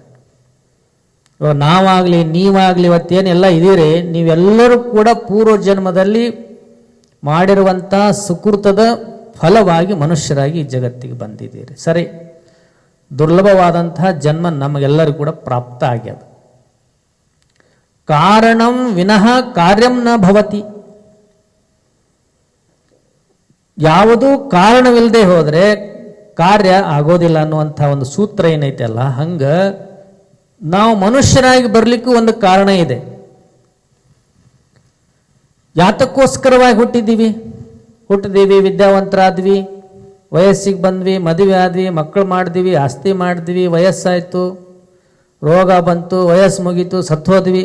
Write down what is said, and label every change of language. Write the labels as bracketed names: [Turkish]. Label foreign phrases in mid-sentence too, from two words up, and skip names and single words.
[Kannada] ನಾವಾಗಲಿ ನೀವಾಗಲಿ ಇವತ್ತೇನೆಲ್ಲ ಇದೀರಿ, ನೀವೆಲ್ಲರೂ ಕೂಡ ಪೂರ್ವ ಜನ್ಮದಲ್ಲಿ ಮಾಡಿರುವಂಥ ಸುಕೃತದ ಫಲವಾಗಿ ಮನುಷ್ಯರಾಗಿ ಈ ಜಗತ್ತಿಗೆ ಬಂದಿದ್ದೀರಿ. ಸರಿ, ದುರ್ಲಭವಾದಂತಹ ಜನ್ಮ ನಮಗೆಲ್ಲರಿಗೂ ಕೂಡ ಪ್ರಾಪ್ತ ಆಗ್ಯದ. [Sanskrit] ಕಾರಣಂ ವಿನಃ ಕಾರ್ಯಂ ನ ಭವತಿ. [Kannada] ಯಾವುದೂ ಕಾರಣವಿಲ್ಲದೆ ಹೋದರೆ ಕಾರ್ಯ ಆಗೋದಿಲ್ಲ ಅನ್ನುವಂಥ ಒಂದು ಸೂತ್ರ ಏನೈತೆ ಅಲ್ಲ, ಹಂಗ ನಾವು ಮನುಷ್ಯರಾಗಿ ಬರಲಿಕ್ಕೂ ಒಂದು ಕಾರಣ ಇದೆ. ಯಾತಕ್ಕೋಸ್ಕರವಾಗಿ ಹುಟ್ಟಿದೀವಿ, ವಿದ್ಯಾವಂತರಾದ್ವಿ, ವಯಸ್ಸಿಗೆ ಬಂದ್ವಿ, ಮದುವೆ ಆದ್ವಿ, ಮಕ್ಕಳು ಮಾಡಿದ್ವಿ, ಆಸ್ತಿ ಮಾಡಿದ್ವಿ, ವಯಸ್ಸಾಯಿತು, ರೋಗ ಬಂತು, ವಯಸ್ಸು ಮುಗೀತು, ಸತ್ತೋದ್ವಿ.